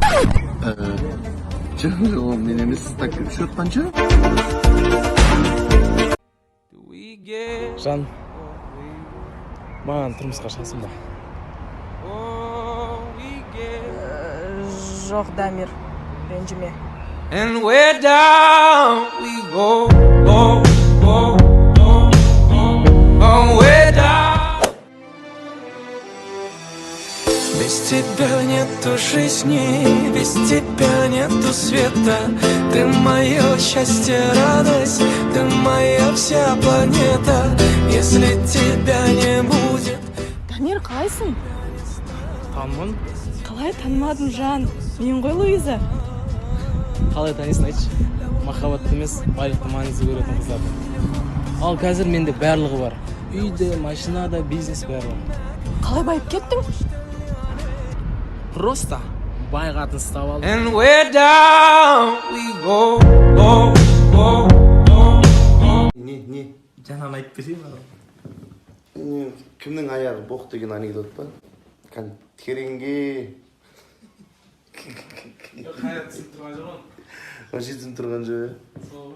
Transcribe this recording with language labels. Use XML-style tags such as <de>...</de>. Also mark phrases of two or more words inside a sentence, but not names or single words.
<kk>Жоқ, ол мен емес.</kk> <ru>Так, счет</ru> <kk>қанша? Жан, маған тұрмысқа шығасың ба? Жоқ, Дамир, ренжіме.</kk> <en>And where down we go, oh, oh, oh, oh, oh, where down.</en> <ru>Без тебя нету жизни, без тебя нету света. Ты мое счастье, радость, ты моя вся планета. Если тебя не будет.</ru> <kk>Дамир, қалайсың? Танымын. Қалай танымадым, Жан? Мен ғой Луиза. Қалай танисың айтшы? Махаббат емес, байлықты маңызды көретін қыздарды. Ал қазір менде барлығы бар. Үйде, машинада, бизнес барлығы. Қалай байып кеттің? Просто бай қатын ұстап алдым.</kk> <en>And where down we go, oh, oh, oh, oh.</en> <kk>Не? Жаңа айтып берейін ба? Кімнің аяғы боқ деген анекдот па? Тереңге. Қайрат түсініп тұрған жоқ оны. Вообще түсініп тұрған жоқ.</kk>